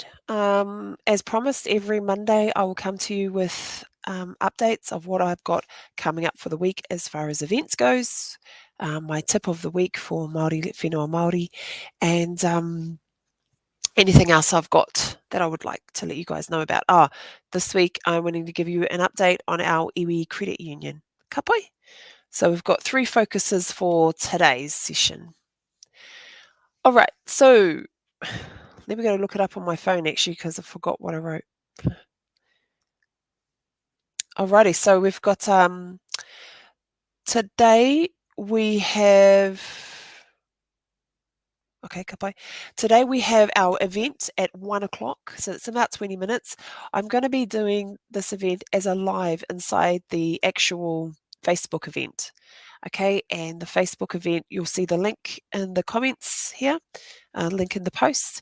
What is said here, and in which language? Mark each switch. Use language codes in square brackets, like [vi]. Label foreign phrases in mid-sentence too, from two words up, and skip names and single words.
[en] As promised, every Monday I will come to you with updates of what I've got coming up for the week as far as events goes, my tip of the week for Māori, [mi] whenua Māori, [en] and anything else I've got that I would like to let you guys know about. This week I'm wanting to give you an update on our Iwi Credit Union. [mi] Ka pai? [en] So we've got 3 focuses for today's session. All right, so let me go look it up on my phone actually because I forgot what I wrote. Alrighty, so we've got today we have [mi] ka pai. [en] Today we have our event at 1 o'clock, so it's about 20 minutes. I'm going to be doing this event as a live inside the actual Facebook event. Okay, and the Facebook event, you'll see the link in the comments here, link in the post.